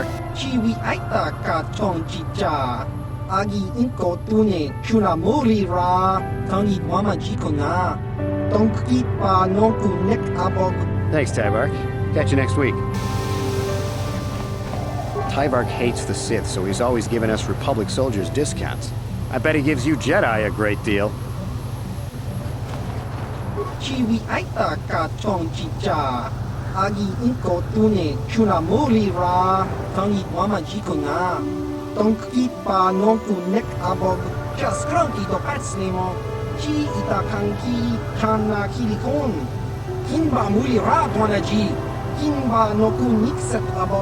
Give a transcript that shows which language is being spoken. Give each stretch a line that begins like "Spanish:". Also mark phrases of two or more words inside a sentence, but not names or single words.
English: Chiwi aita ka tong chicha. Agi inko tune kuna mulira tang itwamaji kuna. Tong kipa no kunek abog. Thanks, Tybark. Catch you next week. Tybark hates the Sith, so he's always giving us Republic soldiers discounts. I bet he gives you Jedi a great deal. Chiwi aita ka tong chicha. Agi inko tune kuna mulira tang itwamaji kuna. Tong kipa no kunek abog. Just grunty do patsnemo. Chi ita kanki kana kilikon. Kimba mulira twanaji. Kimba no kunikset abog.